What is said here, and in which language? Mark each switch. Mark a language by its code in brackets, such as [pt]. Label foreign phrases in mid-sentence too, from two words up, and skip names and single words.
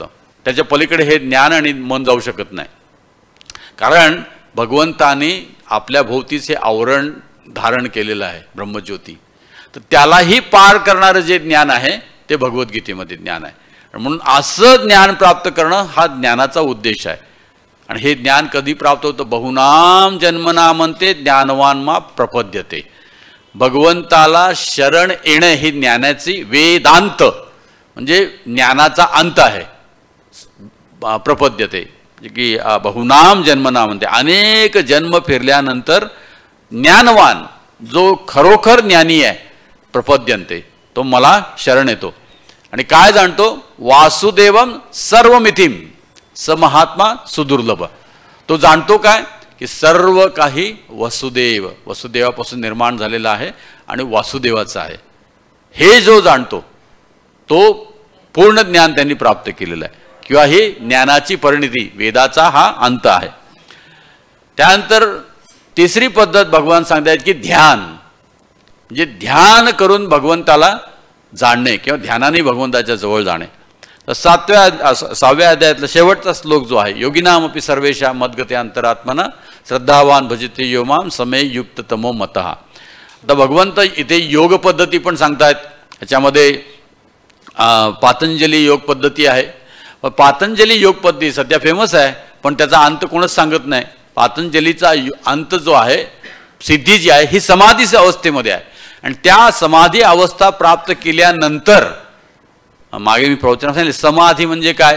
[mr] त्याच्या पलीकडे हे ज्ञान आणि मन जाऊ शकत नाही. कारण भगवंताने आपल्या भोवतीचे आवरण धारण केलेलं आहे ब्रह्मज्योती. तर त्यालाही पार करणारं जे ज्ञान आहे ते भगवद्गीतेमध्ये ज्ञान आहे. म्हणून असं ज्ञान प्राप्त करणं हा ज्ञानाचा उद्देश आहे. आणि हे ज्ञान कधी प्राप्त होतं? [sa] बहुनाम जन्मना म्हणते ज्ञानवान मा प्रपद्यते. [mr] भगवंताला शरण येणं ही ज्ञानाची वेदांत म्हणजे ज्ञानाचा अंत आहे. प्रपद्यते की [sa] बहुनाम जन्मना [mr] म्हणते अनेक जन्म फिरल्यानंतर ज्ञानवान जो खरोखर ज्ञानी आहे प्रपद्यंते तो मला शरण येतो. आणि काय जाणतो? [sa] वासुदेवम सर्वमितीम स महात्मा सुदुर्लभ. [mr] तो जाणतो काय? की सर्व काही वसुदेवापासून निर्माण झालेला आहे आणि वासुदेवाचा आहे. हे जो जाणतो तो पूर्ण ज्ञान त्यांनी प्राप्त केलेलं आहे किंवा ही ज्ञानाची परिणिती वेदाचा हा अंत आहे. त्यानंतर तिसरी पद्धत भगवान सांगतायत की ध्यान म्हणजे ध्यान करून भगवंताला जाणणे किंवा ध्यानाने भगवंताच्या जवळ जाणे. तर 6व्या अध्यायातला शेवटचा श्लोक जो आहे [sa] योगिनामपि सर्वेषां मद्गते अंतरात्मना श्रद्धावान भजते यो मां समे युक्त तमो मतः. [mr] आता भगवंत इथे योग पद्धती पण सांगतायत. ह्याच्यामध्ये पातंजली योग पद्धती आहे. पातंजली योग पद्धती सध्या फेमस आहे पण त्याचा अंत कोणच सांगत नाही. पातंजलीचा अंत जो आहे सिद्धी जी आहे ही समाधी अवस्थेमध्ये आहे आणि त्या समाधी अवस्था प्राप्त केल्यानंतर मागे मी प्रवचनात सांगितले समाधी म्हणजे काय?